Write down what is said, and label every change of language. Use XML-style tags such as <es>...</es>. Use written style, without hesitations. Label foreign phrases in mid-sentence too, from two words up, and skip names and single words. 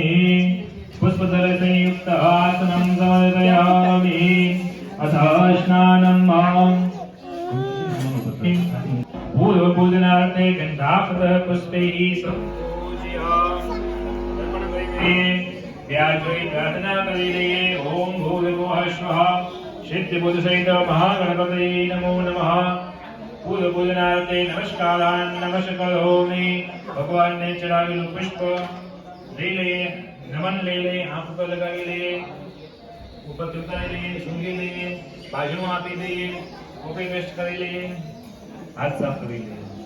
<sa>पुष्पदलसंयुक्तासनं समर्पयामि अथ स्नानं मां पूर्वपूजनार्थे गन्धापतः पुष्पैः पूजयामि व्याजोई</sa> <gu>પ્રાર્થના કરી લઈએ.</gu> <sa>ઓમ ભૂર્ભુવઃ સ્વઃ સિદ્ધબુદ્ધસહિત મહાગણપતये નમો નમઃ. પૂર્વ પૂજનાર્થે નમસ્કારાન નમસ્કરોમિ.</sa> <gu>ભગવાનને ચડાવેલું પુષ્પ લઈ લઈએ, નમન લઈ લઈએ, આંખ ઉપર લગાવી લઈએ, ઉપર ઉતારી લઈએ, સૂંઘી લઈએ, બાજુમાં આપી દઈએ, કોપી વેસ્ટ કરી લઈએ, હાથ સાફ કરી લઈએ.</gu>